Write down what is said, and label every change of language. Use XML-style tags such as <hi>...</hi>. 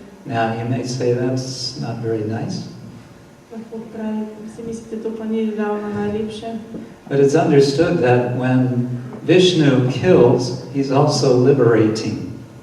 <en>Now you may say that's not very nice.</en> <sl>Lahko pravi, si mislite, to pa ni ravno najlepše.</sl> <en>But it's understood that when Vishnu kills, he's also liberating.</en>